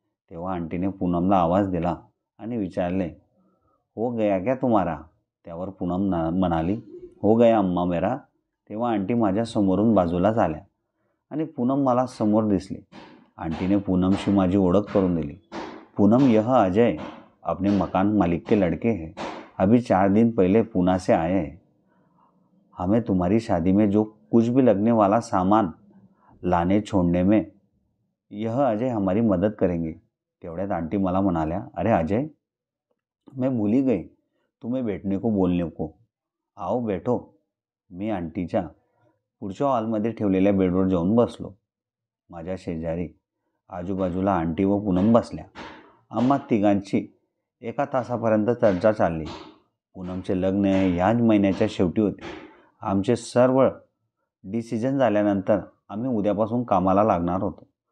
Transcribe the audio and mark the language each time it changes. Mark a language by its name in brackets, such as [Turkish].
[Marathi] तेव्हा आंटीने पूनमला आवाज दिला आणि विचारले, [Hindi] हो गया क्या तुम्हारा. [Marathi] त्यावर पूनम म्हणाली, [Hindi] हो गया अम्मा मेरा. [Marathi] तेव्हा आंटी माझ्या समोरून बाजूला झाल्या आणि पूनम मला समोर दिसली. आंटीने पूनमशी माझी ओळख करून दिली. [Hindi] पूनम, यह अजय अपने मकान मालिक के लड़के हैं. अभी 4 दिन पहले पूना से आए हैं. हमें तुम्हारी शादी में जो कुछ भी लगने वाला सामान लाने छोड़ने में यह अजय हमारी मदत करेंगे. [Marathi] तेवढ्यात आंटी मला म्हणाल्या, अरे अजय, [Hindi] मैं भूल ही गई तुम्हें भेटने को बोलने को. आओ बैठो. [Marathi] मी आंटीच्या पुढच्या हॉलमध्ये ठेवलेल्या बेडवर जाऊन बसलो. माझ्या शेजारी आजूबाजूला आंटी व पूनम बसल्या. आम्हा तिघांची एका तासापर्यंत चर्चा चालली. पूनमचे लग्न ह्याच महिन्याच्या शेवटी होते. आमचे सर्व डिसिजन झाल्यानंतर आम्ही उद्यापासून कामाला लागणार होतो.